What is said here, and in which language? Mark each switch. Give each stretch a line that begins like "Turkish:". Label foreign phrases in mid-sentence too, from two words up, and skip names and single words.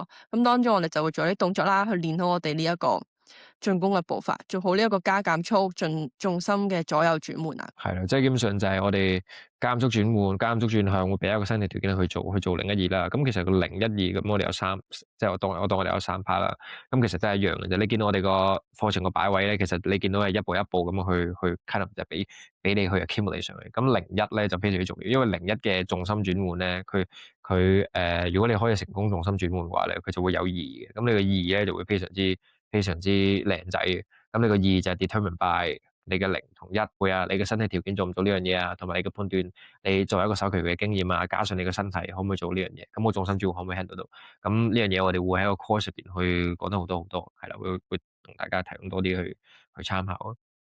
Cantonese: 咁當中我哋就會做啲動作啦，去練好我哋呢一個進攻嘅步伐，做好呢一個加減速重心嘅左右轉換啊。係啦，即係基本上就係我哋加減速轉換、加減速轉向，會俾一個身體條件去做0、1、2啦。咁其實個0、1、2咁，我哋有3，即係我當我哋有3 part 啦。咁其實都係一樣嘅啫。你見到我哋個課程個擺位咧，其實你見到係一步一步咁去
English: kind of
Cantonese: 就俾你去 accumulate 上去。咁0、1咧就非常之重要，因為0、1嘅重心轉換咧，佢如果你可以成功重心轉換嘅話咧，佢就會有意義嘅。咁你個意義咧就會非常之靚仔嘅。咁你個意義就係
English: determine by
Cantonese: 你嘅0同1會啊，你嘅身體條件做唔做呢樣嘢啊，同埋你嘅判斷，你作為一個手球員嘅經驗啊，加上你嘅身體可唔可以做呢樣嘢？咁我重心轉換可唔可以 handle 到？咁呢樣嘢我哋會喺個 course 入邊去講得好多，係啦，會同大家提供多啲去參考啊。